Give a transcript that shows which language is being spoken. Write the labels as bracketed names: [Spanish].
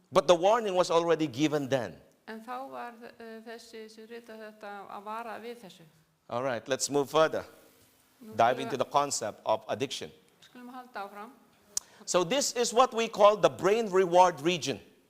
[English] But the warning was already given then. [Icelandic] En þá var þessi sem ritað þetta að vara við þessu. [English] All right, let's move further. [Icelandic] Nú [English] Dive into the concept of addiction. [Icelandic] Skulum halda áfram. [English] So this is what we call the brain reward region.